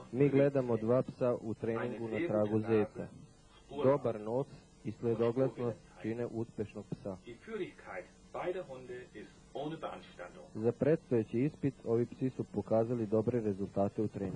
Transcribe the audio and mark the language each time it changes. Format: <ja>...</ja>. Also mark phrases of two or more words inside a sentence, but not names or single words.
<sr>Mi gledamo dva psa u treningu na tragu zeca. Dobar nos i sledoglasnost čine uspešnog psa.</sr> <de>Die Führigkeit beider Hunde ist ohne Beanstandung.</de> <sr>Za predstojeći ispit ovi psi su pokazali dobre rezultate u treningu.</sr>